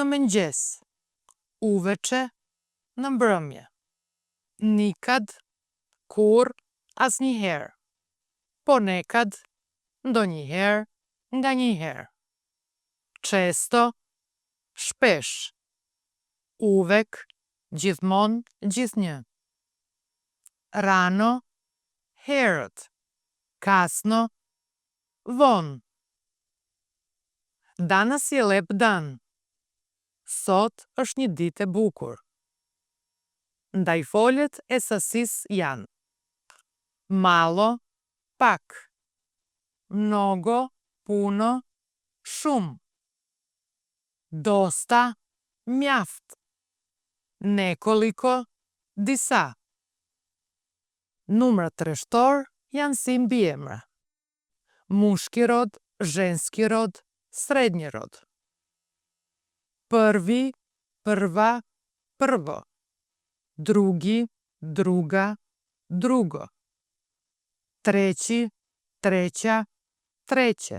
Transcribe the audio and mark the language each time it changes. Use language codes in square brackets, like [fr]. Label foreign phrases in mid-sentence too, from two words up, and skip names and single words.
[sq] mëngjes, uveçe, në mbrëmje, nikad, kur, asnjëherë, ponekad, ndonjëherë, nganjëherë, često, shpesh, uvek, gjithmonë, gjithnjë, rano, herët, kasno, vonë. [sr] Danas je lep dan. [sq] Sot është një ditë e bukur. Ndajfoljet e sasisë janë: [sr] malo, pak, mnogo, puno, shumë, dosta, [sq] mjaft, nekoliko, disa. Numrat rreshtor janë si mbiemra: [sr] mushki rod, ženski rod, srednji rod. Prvi, prva, prvo. Drugi, druga, drugo. Treći, treća, treće.